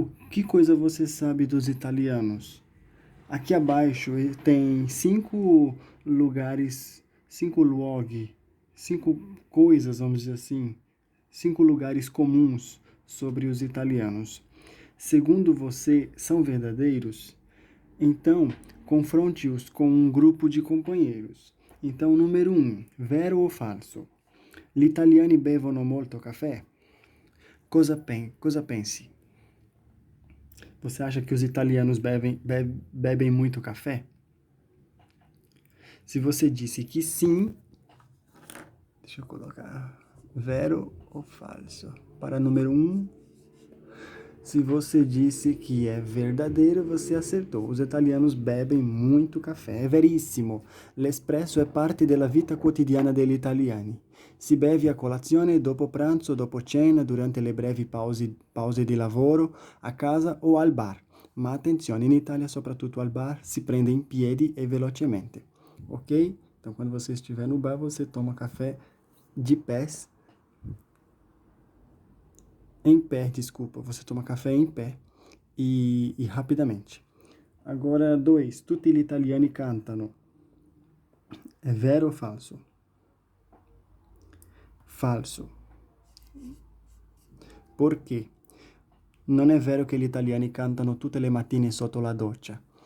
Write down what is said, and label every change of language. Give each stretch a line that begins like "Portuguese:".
Portuguese: Que coisa você sabe dos italianos? Aqui abaixo tem 5 lugares, 5 luoghi, 5 coisas, vamos dizer assim, 5 lugares comuns sobre os italianos. Segundo você, são verdadeiros? Então, confronte-os com um grupo de companheiros. Então, número 1, vero ou falso?
Italian: Gli italiani bevono molto caffè? Cosa pensi?
Portuguese: Você acha que os italianos bebem muito café? Se você disse que sim, deixa eu colocar vero ou falso. Para número 1, se você disse que é verdadeiro, você acertou. Os italianos bebem muito café. É verissimo.
Italian: L'espresso è parte della vita quotidiana degli italiani. Si beve a colazione, dopo pranzo, dopo cena, durante le brevi pause di lavoro, a casa o al bar. Ma attenzione, in Italia, soprattutto al bar, si prende in piedi e velocemente. Ok?
Portuguese: Então, quando você estiver no bar, você toma café de pés. Em pé, desculpa. Você toma café em pé e rapidamente. Agora, 2.
Italian: Tutti gli italiani cantano. È vero o falso? Falso. Perché? Non è vero che gli italiani cantano tutte le mattine sotto la doccia.